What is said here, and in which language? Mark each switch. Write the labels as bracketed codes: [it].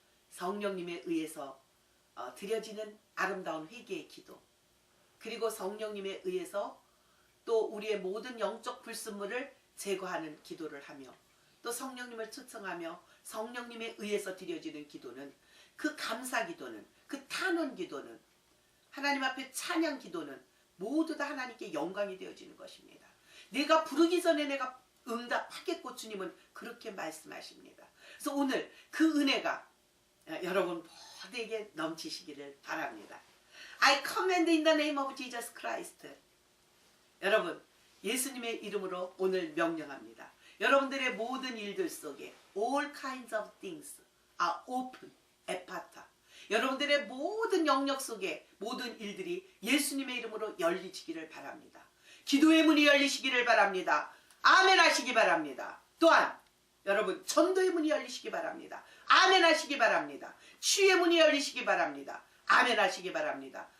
[ko] 성령님에 의해서 드려지는 아름다운 회개의 기도, 그리고 성령님에 의해서 또 우리의 모든 영적 불순물을 제거하는 기도를 하며, 또 성령님을 초청하며 성령님에 의해서 드려지는 기도는, 그 감사 기도는, 그 탄원 기도는, 하나님 앞에 찬양 기도는 모두 다 하나님께 영광이 되어지는 것입니다. 내가 부르기 전에 내가 응답하겠고 주님은 그렇게 말씀하십니다. 그래서 오늘 그 은혜가 여러분 모두에게 넘치시기를 바랍니다. [en] I command in the name of Jesus Christ. [ko] 여러분, 예수님의 이름으로 오늘 명령합니다. 여러분들의 모든 일들 속에 [en] all kinds of things are open, [ko] 에파타. 여러분들의 모든 영역 속에 모든 일들이 예수님의 이름으로 열리시기를 바랍니다. 기도의 문이 열리시기를 바랍니다. 아멘 하시기 바랍니다. 또한 여러분 전도의 문이 열리시기 바랍니다. 아멘 하시기 바랍니다. 치유의 문이 열리시기 바랍니다. 아멘 하시기 바랍니다.